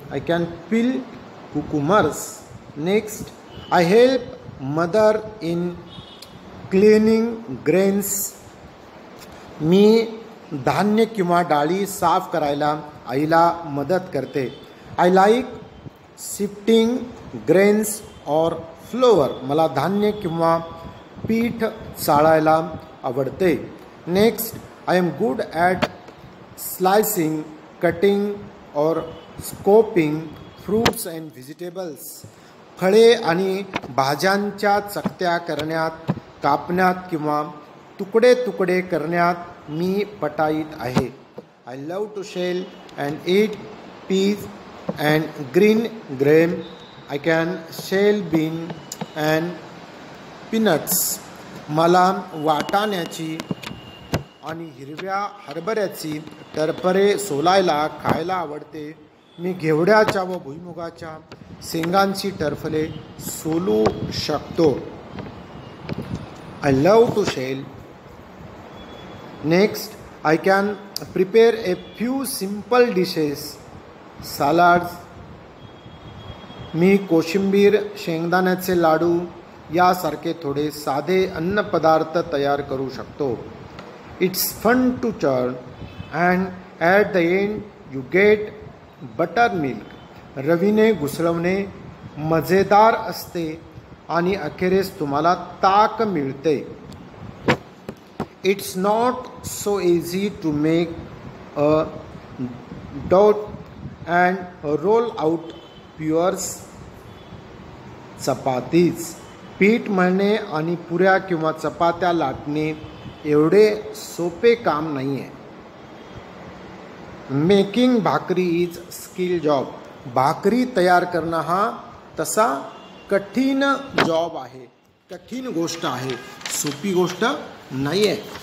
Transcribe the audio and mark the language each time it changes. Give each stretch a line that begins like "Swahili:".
English: I can peel cucumbers. Next I help mother in cleaning grains.
Marathi: मी धान्य किंवा डाळी साफ करायला आईला मदत करते.
English: I like shifting grains और flour.
Marathi: मला धान्य किंवा पीठ चाळायला आवडते.
English: Next I am good at slicing, cutting or scoping fruits and vegetables.
Marathi: फळे आणि भाज्यांच्या चकत्या करण्यात, कापण्यात किंवा तुकडे तुकडे करण्यात मी पटाईत आहे.
English: I love to shell and eat peas and green gram. I can shell bean and peanuts.
Marathi: मला वाटाण्याची आणि हिरव्या हरभऱ्याची टरफले सोलायला खायला आवडते. मी घेवड्याच्या व भुईमुगाच्या शेंगांची टरफले सोलू शकतो.
English: I love to shell. Next I can prepare a few simple dishes. Salads.
Marathi: मी कोशिंबीर, शेंगदाण्याचे लाडू यासारखे थोडे साधे अन्नपदार्थ तयार करू शकतो.
English: It's fun to churn and at the end you get buttermilk.
Marathi: रवीने घुसळवणे मजेदार असते आणि अखेरीस तुम्हाला ताक मिळते.
English: It's not so easy to make a dough and roll out pures chapatis.
Marathi: पीठ मळणे आणि पुऱ्या किंवा चपात्या लाटणे एवढे सोपे काम नाही आहे.
English: Making bhakri is skill job.
Marathi: भाकरी तयार करणं हा तसा कठीण जॉब आहे, कठीण गोष्ट आहे, सोपी गोष्ट नाही आहे.